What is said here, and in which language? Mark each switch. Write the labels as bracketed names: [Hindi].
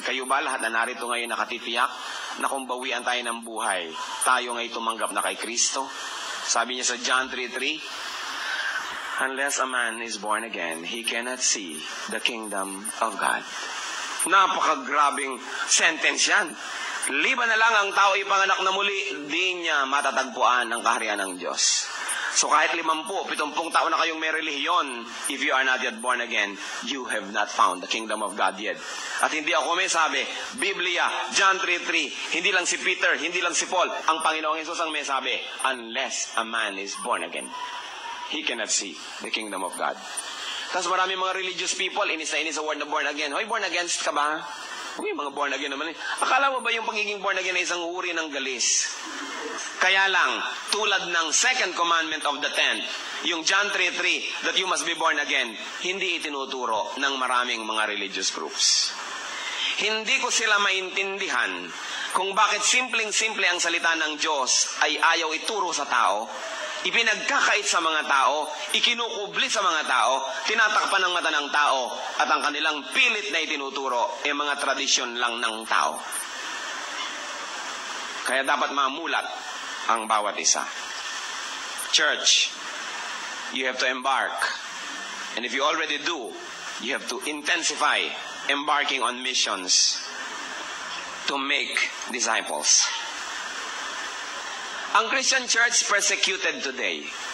[Filipino] Kayo ba lahat na narito ngayon nakatitiyak na kung bawian tayo ng buhay, tayo ngayon tumanggap na kay Kristo? Sabi niya sa [English] John 3:3, unless a man is born again, he cannot see the kingdom of God. [Filipino] Napakagrabing sentence yan. Liban na lang ang tao ipanganak na muli, di niya matatagpuan ang kaharian ng Diyos. [English] So [Filipino] kahit 50, 70 taon na kayong may relihiyon, [English] if you are not yet born again, you have not found the kingdom of God yet. [Filipino] At hindi ako may sabi, Biblia, John 3:3, hindi lang si Peter, hindi lang si Paul, ang Panginoong Hesus ang may sabi, [English] unless a man is born again, he cannot see the kingdom of God. [Filipino] Tapos marami mga religious people, inis na inis sa word na born again. Hoy, born against ka ba? Uy, mga born again naman. Akala mo ba yung pagiging born again ay isang uri ng galis? Kaya lang, tulad ng second commandment of the 10, yung John 3:3, [English] that you must be born again, [Filipino] hindi itinuturo ng maraming mga religious groups. Hindi ko sila maintindihan kung bakit simpleng-simple ang salita ng Diyos ay ayaw ituro sa tao, ipinagkakait sa mga tao, ikinukubli sa mga tao, tinatakpan ng mata ng tao, at ang kanilang pilit na itinuturo ay mga tradisyon lang ng tao. Kaya dapat mamulat ang bawat isa. [English] Church, you have to embark. And if you already do, you have to intensify embarking on missions to make disciples. [Filipino] Ang Christian church persecuted today.